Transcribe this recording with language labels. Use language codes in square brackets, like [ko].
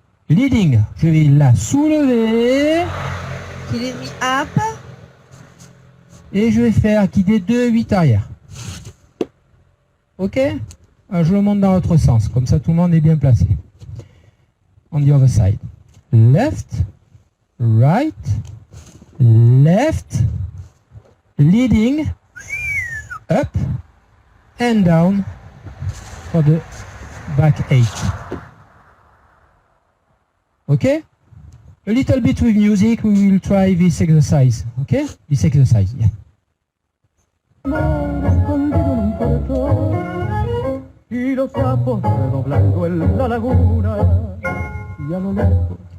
[fr] Leading, je vais la soulever Qu'il est mis up. et je vais faire guider 2-8 arrière. Ok? Alors, je le monte dans l'autre sens, comme ça tout le monde est bien placé. [en] On the other side. Left, right, left, leading, up and down for the back 8. Okay? A little bit with music, we will try this exercise. Okay? This exercise, yeah. [es] escondido en un portón y los sapos redoblando en la laguna y a lo lejos